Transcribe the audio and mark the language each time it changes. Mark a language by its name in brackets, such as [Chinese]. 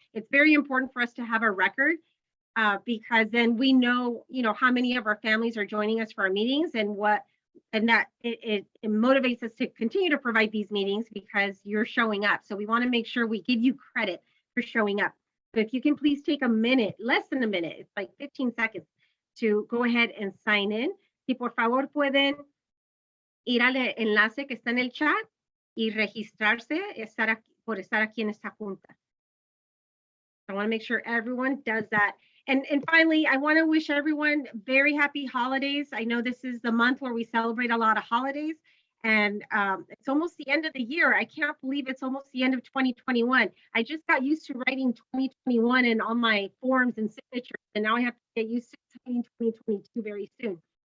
[English] It's very important for us to have a record because then we know, how many of our families are joining us for our meetings, and that it motivates us to continue to provide these meetings because you're showing up. So we want to make sure we give you credit for showing up. So if you can please take a minute, less than a minute, it's like 15 seconds, to go ahead and sign in. [Spanish] Si por favor pueden ir al enlace que está en el chat y registrarse por estar aquí en esta junta. [English] I want to make sure everyone does that. And finally, I want to wish everyone very happy holidays. I know this is the month where we celebrate a lot of holidays, and it's almost the end of the year. I can't believe it's almost the end of 2021. I just got used to writing 2021 in all my forms and signatures, and now I have to get used to writing 2022 very soon.